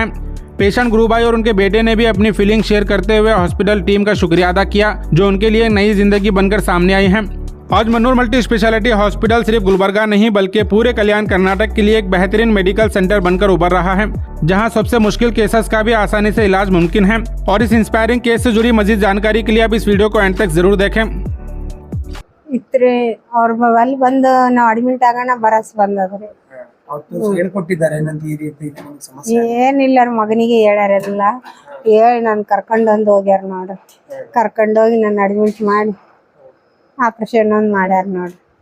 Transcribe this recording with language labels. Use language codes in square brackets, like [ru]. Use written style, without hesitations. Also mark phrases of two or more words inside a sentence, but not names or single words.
[hi] पेशेंट गुरुबाई और उनके बेटे ने भी अपनी [en] feeling share [hi] करते हुए [en] hospital team [hi] का शुक्रिया अदा किया, जो उनके लिए नई जिंदगी बनकर सामने आई है। आज मन्नूर मल्टी स्पेशलिटी हॉस्पिटल सिर्फ गुलबर्गा नहीं बल्कि पूरे कल्याण कर्नाटक के लिए एक बेहतरीन [en] medical center [hi] बनकर उभर रहा है, जहां सबसे मुश्किल केसेस का भी आसानी से इलाज मुमकिन है। और इस [en] inspiring case [hi] से जुड़ी मजीद जानकारी के लिए आप इस वीडियो को एंड तक जरूर देखें। [kn] ಇತ್ರಿ ಅವ್ರ ಅಲ್ಲಿ ಬಂದು ನಾವು ಅಡ್ಮಿಟ್ ಆಗೋಣ ಬರಸ್ ಬಂದದ್ರಿ. ಹೇಳ್ಕೊಟ್ಟಿದ್ದಾರೆ ಏನಂತ ಈ ರೀತಿ ನಿಮ್ಗೆ ಸಮಸ್ಯೆ ಏನಿಲ್ಲ ಮಗನಿಗೆ ಹೇಳ್ಯಾರಲ್ಲ, ಹೇಳಿ ನಾನು ಕರ್ಕೊಂಡೊಂದು ಹೋಗ್ಯಾರ ನೋಡ್ರಿ. ಕರ್ಕೊಂಡೋಗಿ ನಾನು ಅಡ್ಮಿಟ್ ಮಾಡಿ ಆಪರೇಷನ್ ಒಂದು ಮಾಡ್ಯಾರ ನೋಡ್ರಿ.